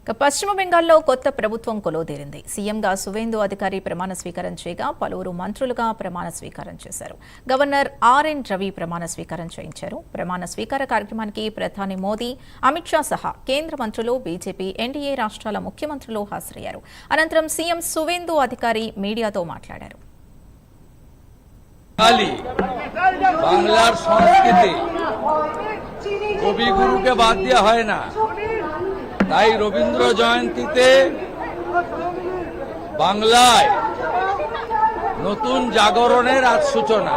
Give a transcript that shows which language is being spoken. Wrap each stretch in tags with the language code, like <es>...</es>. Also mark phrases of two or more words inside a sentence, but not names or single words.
<te>పశ్చిమ బెంగాల్లో కొత్త ప్రభుత్వం కొలువుదీరింది. సీఎంగా సువేందు అధికారి ప్రమాణ స్వీకారం చేయగా పలువురు మంత్రులుగా ప్రమాణ స్వీకారం చేశారు. గవర్నర్ ఆర్ఎన్ రవి ప్రమాణ స్వీకారం చేయించారు. ప్రమాణ స్వీకార కార్యక్రమానికి ప్రధాని మోదీ, అమిత్ షా సహా కేంద్ర మంత్రులు, బీజేపీ, ఎన్డీఏ రాష్ట్రాల ముఖ్యమంత్రులు హాజరయ్యారు. అనంతరం సీఎం సువేందు అధికారి మీడియాతో మాట్లాడారు.</te> <bn>বাংলার সংস্কৃতি কবিগুরুকে বাদ দেওয়া হয় না, তাই রবীন্দ্র জয়ন্তীতে বাংলায় নতুন জাগরণের আজ সূচনা।</bn>